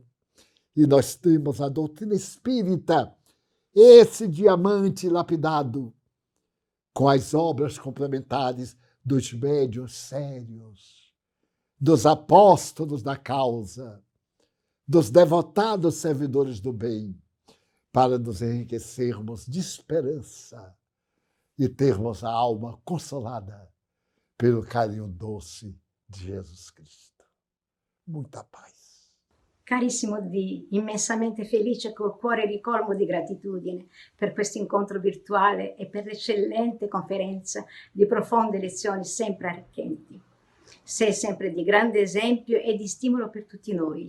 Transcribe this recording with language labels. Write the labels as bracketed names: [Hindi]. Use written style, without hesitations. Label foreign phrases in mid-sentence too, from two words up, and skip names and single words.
[Portuguese] e nós temos a doutrina espírita, esse diamante lapidado, com as obras complementares dos médiuns sérios, dos apóstolos da causa, dos devotados servidores do bem, para nos enriquecermos de esperança e termos a alma consolada pelo carinho doce de Jesus Cristo. Muita paz. [Italian] Carissimo Dì, immensamente felice col cuore ricolmo di gratitudine per questo incontro virtuale e per l'eccellente conferenza di profonde lezioni sempre arricchenti. Sei sempre di grande esempio e di stimolo per tutti noi.